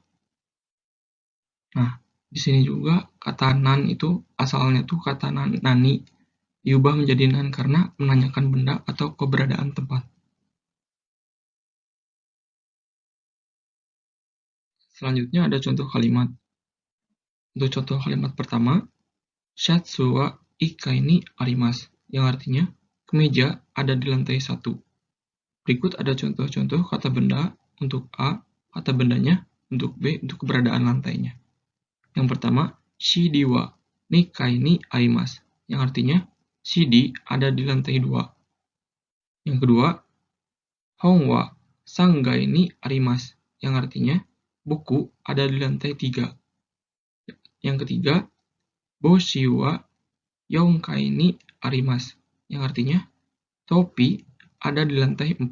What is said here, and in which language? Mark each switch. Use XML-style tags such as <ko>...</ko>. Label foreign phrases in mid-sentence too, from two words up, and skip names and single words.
<id>Nah, di sini juga kata nan itu asalnya tuh kata nani diubah menjadi nan karena menanyakan benda atau keberadaan tempat. Selanjutnya ada contoh kalimat. Untuk contoh kalimat pertama,</id> <ja>シャツは一階にあります,</ja> <id>yang artinya kemeja ada di lantai 1. Berikut ada contoh-contoh kata benda untuk A, kata bendanya, untuk B, untuk keberadaan lantainya. Yang pertama,</id> <ja>CDは二階にあります,</ja> <id>yang artinya CD ada di lantai 2. Yang kedua,</id> <ja>本は三階にあります,</ja> <id>yang artinya buku ada di lantai 3. Yang ketiga,</id> <ja>帽子は四階にあります,</ja> <id>yang artinya topi ada di lantai 4.</id>